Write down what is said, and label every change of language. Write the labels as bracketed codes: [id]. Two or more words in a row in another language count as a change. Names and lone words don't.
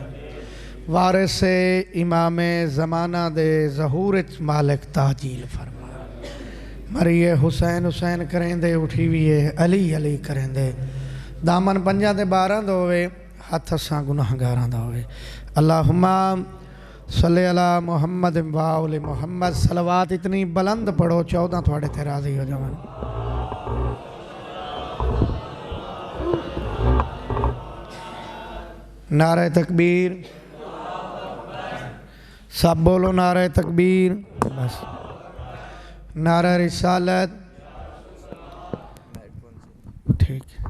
[pa] وارث امام زمانہ دے ظہور چ مالک تعجیل فرما. [skr] مریے حسین حسین کریندے اٹھی بھی علی علی کریندے. [pa] دامن پنجاں دے 12 دا ہووے ہتھ اساں گناہگاراں دا ہووے. [ar] اللهم صل على محمد وآل محمد. [pa] صلوات اتنی بلند پڑھو 14 تھوڑے تے راضی ہو جاون. [ur] نعرہ تکبیر سب بولو. نعرہ تکبیر بس۔ نعرہ رسالت ٹھیک.